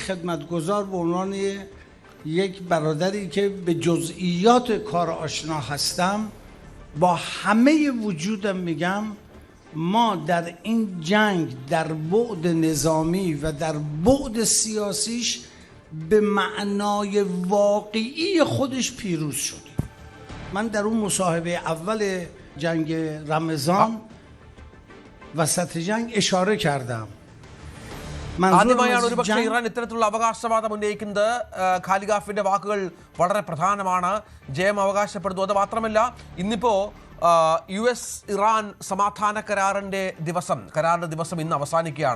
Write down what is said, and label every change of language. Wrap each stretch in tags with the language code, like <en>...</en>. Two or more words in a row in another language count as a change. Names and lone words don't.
<fa>خدمتگزار به عنوان یک برادری که به جزئیات کار آشنا هستم با همه وجودم میگم ما در این جنگ در بعد نظامی و در بعد سیاسیش به معنای واقعی خودش پیروز شدیم. من در اون مصاحبه اول جنگ رمضان وسط جنگ اشاره کردم.</fa> <ml>ആദ്യമായാണ് ഒരുപക്ഷെ ഇറാൻ ഇത്തരത്തിലുള്ള അവകാശവാദം ഉന്നയിക്കുന്നത്. ഖാലിഗാഫിന്റെ വാക്കുകൾ വളരെ പ്രധാനമാണ്. ജയം അവകാശപ്പെടുന്നു. അത് മാത്രമല്ല, ഇന്നിപ്പോ US ഇറാൻ സമാധാന കരാറിന്റെ ദിവസം ഇന്ന് അവസാനിക്കുകയാണ്.</ml>